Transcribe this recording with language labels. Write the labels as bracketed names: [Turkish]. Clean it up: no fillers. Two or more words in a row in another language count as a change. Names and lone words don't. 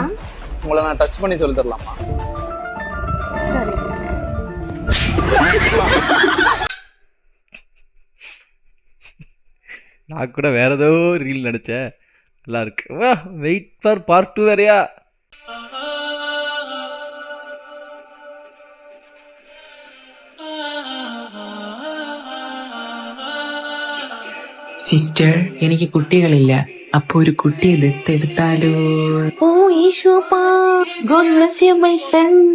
[Tamil] உங்களை நான் டச் பண்ணி சொல்லி தரலாமா? சரி நான் கூட வேற ஏதோ ரீல் நினைச்சேன். நல்லா இருக்கு. [English] வா wait for part 2 வேறையா. [Malayalam] സിസ്റ്റർ എനിക്ക് കുട്ടികളില്ല, അപ്പൊ ഒരു കുട്ടിയെ ദത്തെടുത്താലോ? ഓ ഈശോപ്പാ, [English] God bless you my son.